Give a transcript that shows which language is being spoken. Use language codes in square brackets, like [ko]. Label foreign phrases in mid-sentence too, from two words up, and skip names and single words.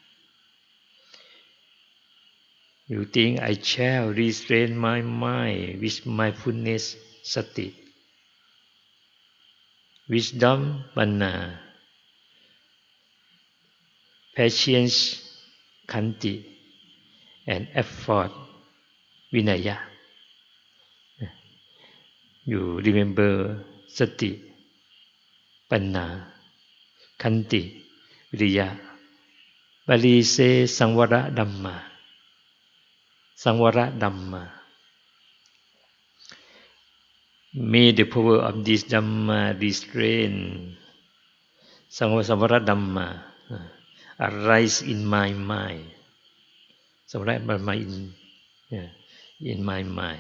[en] You think I shall restrain my mind with mindfulness, sati, wisdom, panna, patience, khanti, and effort, vinaya. You remember [pi] sati, panna, Khanti, Viriya. [en] Bali say [pi] Sangvara Dhamma. Sangvara Dhamma. [en] May the power of this Dhamma restrain [pi] Sangvara Dhamma [en] arise in my mind. [pi] Sangvara Dhamma [en] in my mind.